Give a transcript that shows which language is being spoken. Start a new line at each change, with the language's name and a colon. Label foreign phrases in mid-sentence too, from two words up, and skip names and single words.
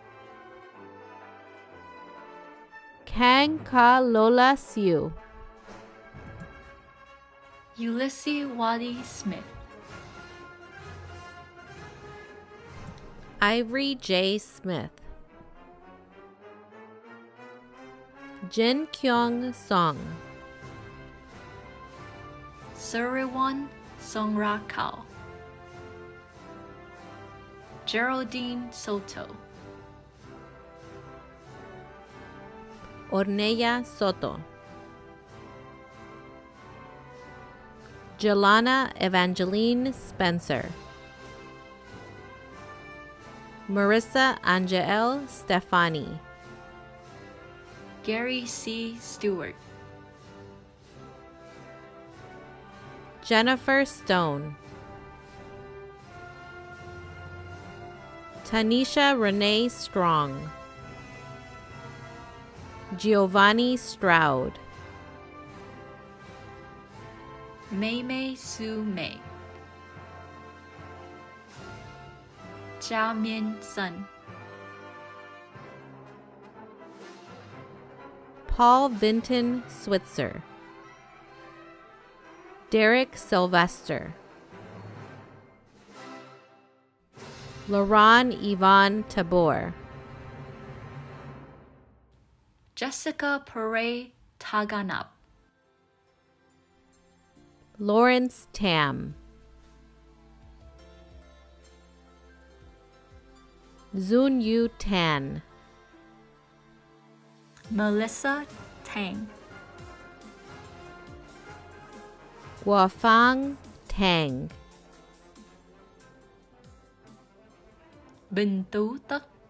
English: Kang Ka Lola Siu. Ulysses Wadi Smith. Ivory J. Smith. Jin Kyung Song. Suriwan Songra Kao. Geraldine Soto. Ornella Soto. Jelana Evangeline Spencer. Marissa Angel Stefani. Gary C. Stewart. Jennifer Stone. Tanisha Renee Strong. Giovanni Stroud. Mei Mei Su Mei. Jia Min Sun. Paul Vinton Switzer. Derek Sylvester. Laron Yvonne Tabor. Jessica Pere Taganap. Lawrence Tam. Zun Yu Tan, Melissa Tang, Guofang Tang, Bình Tú Tất,